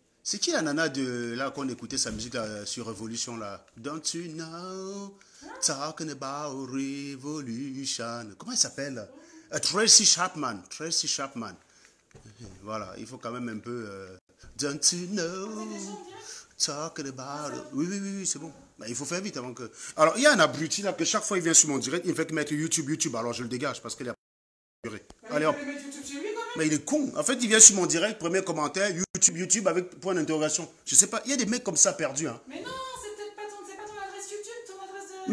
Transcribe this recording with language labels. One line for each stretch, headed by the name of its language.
French: c'est qui la nana de là qu'on écoutait sa musique là, sur Révolution là?
English: Don't you know, talking about revolution.
French: Comment elle s'appelle? Tracy Chapman. Tracy Chapman. Voilà, il faut quand même un peu...
English: don't you know, talking about...
French: Oui, oui, oui, oui, c'est bon. Ben, il faut faire vite avant que... Alors, il y a un abruti là que chaque fois il vient sur mon direct, il me fait mettre YouTube. Alors je le dégage parce qu'il a... Allez hop. Mais il est con. En fait, il vient sur mon direct, premier commentaire, YouTube avec point d'interrogation. Je sais pas, il y a des mecs comme ça perdus. Hein. Mais non, c'est peut-être pas ton adresse YouTube, ton adresse de...